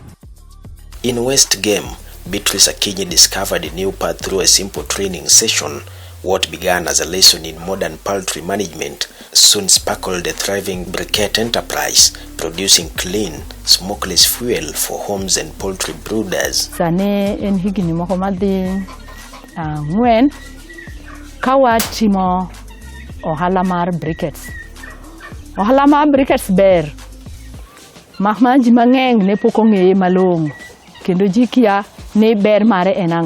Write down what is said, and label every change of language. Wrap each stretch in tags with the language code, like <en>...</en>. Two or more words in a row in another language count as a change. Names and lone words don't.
<en>In West Game, Beatrice Akinyi discovered a new path through a simple training session. What began as a lesson in modern poultry management soon sparkled a thriving briquette enterprise, producing clean, smokeless fuel for homes and poultry brooders.</en> <luo>Sane en higini moko madhi ngwen kawa timo ohala mar briquettes. Ohala mar briquettes ber. Mahma ji mang'eny ne pok ong'eye malong'o kendo ji kia ni ber mare en ang'o.</luo>